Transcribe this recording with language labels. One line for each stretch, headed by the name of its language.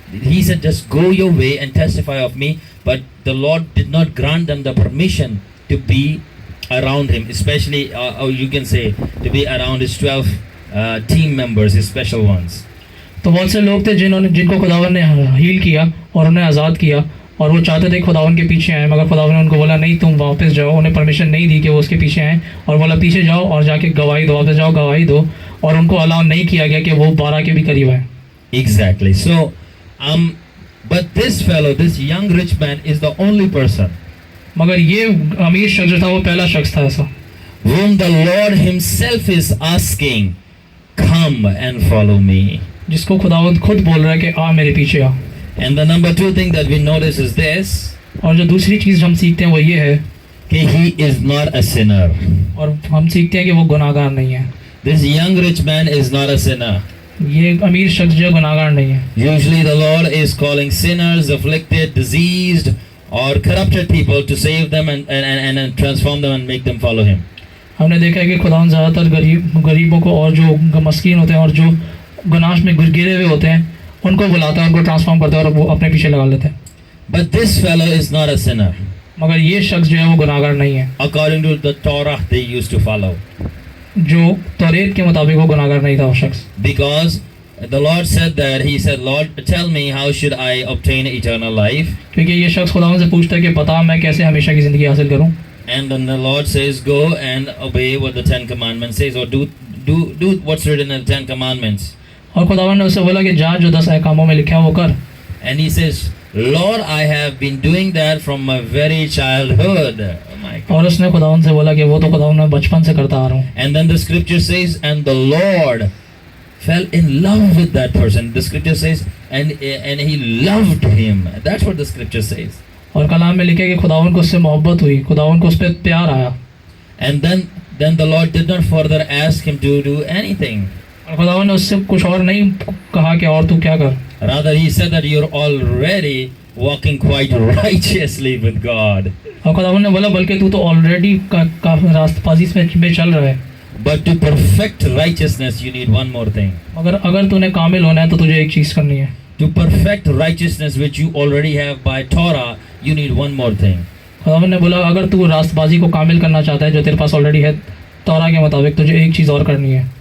English: He said, just go your way and testify of me. But the Lord did not grant them the permission to be around him, especially, or you can say, to be around his 12 team members, his special ones.
Hindi: तो बहुत से लोग थे जिनको खुदावन ने heal किया और उन्हें आज़ाद किया और वो चाहते थे खुदावन के पीछे आए, मगर खुदावन ने उनको बोला नहीं, तुम वापस जाओ. उन्हें परमिशन नहीं दी कि वो उसके पीछे आएँ और बोला पीछे जाओ और जाके गवाही दो, वापस जाओ गवाही दो. और उनको अलाउ नहीं किया गया कि वो 12 के भी करीब आए.
English: Exactly. So, but this fellow, this young rich man, is the only person
Hindi: मगर ये अमीर शख्स जो था वो पहला शख्स था ऐसा
English: whom the Lord himself is asking, come and follow me.
Hindi: जिसको खुदावंद खुद बोल रहा है कि आ मेरे पीछे आ.
English: And the number two thing that we notice is this,
Hindi: और जो दूसरी चीज़ हम सीखते हैं वो ये है कि
English: he is not a sinner.
Hindi: और हम सीखते हैं कि वो गुनाहगार नहीं है.
English: This young rich man is not a sinner.
Hindi: ये अमीर शख्स जो गुनाहगार नहीं है.
English: Usually the Lord is calling sinners, afflicted, diseased, or corrupted people to save them and transform them and make them follow him.
Hindi: हमने देखा है कि खुदावंद ज़्यादातर गरीबों को और जो मस्कीन होते हैं और जो गुनाह में गिरे हुए होते हैं उनको बुलाता है, उनको ट्रांसफॉर्म करता है और वो अपने पीछे लगा लेते हैं.
English: But this fellow is not a sinner.
Hindi: मगर ये शख्स जो है वो गुनाहगार नहीं है.
English: According to the Torah they used to follow.
Hindi: जो तौरेत के मुताबिक वो गुनाहगार नहीं था वो शख्स.
English: Because the Lord said that, he said, Lord, tell me how should I obtain eternal life.
Hindi: क्योंकि ये शख्स खुदावंद से पूछता है कि बता मैं कैसे हमेशा की ज़िंदगी हासिल करूं.
English: And then the Lord says, go and obey what the 10 commandments says, or do what's written in the 10 commandments.
Hindi: और खुदावंद ने उससे बोला कि जा जो 10 अहकामों में लिखा है वो कर.
English: And he says, Lord, I have been doing that from my very childhood. Oh my God.
Hindi: और उसने खुदावंद से बोला कि वो तो खुदावंद मैं बचपन से करता आ रहा हूँ.
English: And then the scripture says, and the Lord fell in love with that person. The scripture says, and he loved him. That's what the scripture says.
Hindi: और कलाम में लिखा है कि खुदावंद को उससे मोहब्बत हुई, खुदावंद को उस पर प्यार आया.
English: And then the Lord did not further ask him to do anything.
Hindi: और खुदावंद ने उससे कुछ और नहीं कहा कि और तू क्या कर.
English: Rather, he said that you're already walking quite righteously with God.
Hindi: और खुदावंद ने बोला बल्कि तू तो ऑलरेडी रास्तबाजी में चल रहा है.
English: But to perfect righteousness, you need one more thing.
Hindi: मगर अगर तूने कामिल होना है तो तुझे एक चीज़ करनी है.
English: To perfect righteousness which you already have by Torah, you need one more thing.
Hindi: खुदावंद ने बोला अगर तू रास्तबाजी को कामिल करना चाहता है जो तेरे पास ऑलरेडी है तौरा के मुताबिक, तुझे एक चीज़ और करनी है.